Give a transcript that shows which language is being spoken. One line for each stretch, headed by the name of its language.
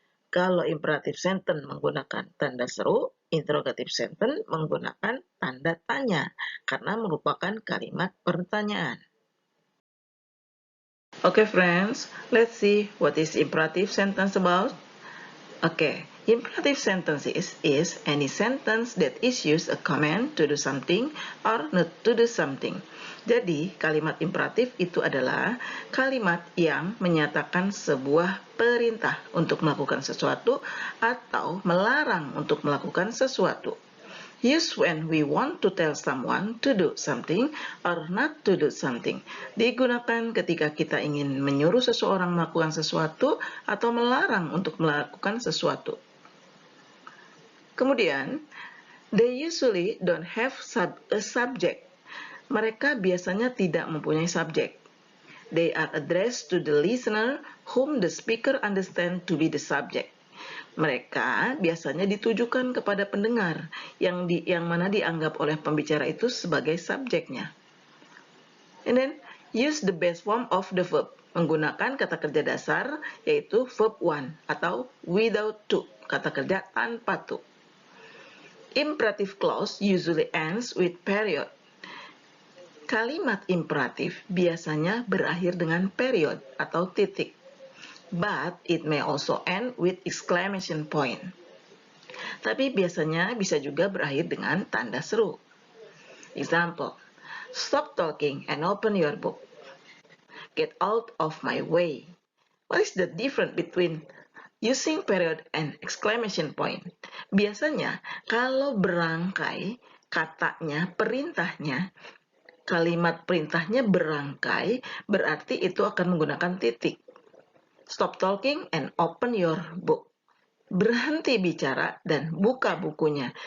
Indonesian: Kalau imperative sentence menggunakan tanda seru, interrogative sentence menggunakan tanda tanya karena merupakan kalimat pertanyaan.
English: Okay, friends, let's see what is imperative sentence about. Okay, imperative sentence is any sentence that issues a command to do something or not to do something.
Indonesian: Jadi, kalimat imperatif itu adalah kalimat yang menyatakan sebuah perintah untuk melakukan sesuatu atau melarang untuk melakukan sesuatu.
English: Used when we want to tell someone to do something or not to do something.
Indonesian: Digunakan ketika kita ingin menyuruh seseorang melakukan sesuatu atau melarang untuk melakukan sesuatu.
English: Kemudian, they usually don't have a subject.
Indonesian: Mereka biasanya tidak mempunyai subjek.
English: They are addressed to the listener whom the speaker understands to be the subject.
Indonesian: Mereka biasanya ditujukan kepada pendengar yang mana dianggap oleh pembicara itu sebagai subjeknya.
English: And then use the base form of the verb.
Indonesian: Menggunakan kata kerja dasar yaitu verb one atau without to, kata kerja tanpa to.
English: Imperative clause usually ends with period.
Indonesian: Kalimat imperatif biasanya berakhir dengan period atau titik.
English: But it may also end with exclamation point.
Indonesian: Tapi biasanya bisa juga berakhir dengan tanda seru.
English: Example, stop talking and open your book. Get out of my way. What is the difference between using period and exclamation point?
Indonesian: Biasanya kalau berangkai katanya, perintahnya, kalimat perintahnya berangkai, berarti itu akan menggunakan titik.
English: Stop talking and open your book.
Indonesian: Berhenti bicara dan buka bukunya.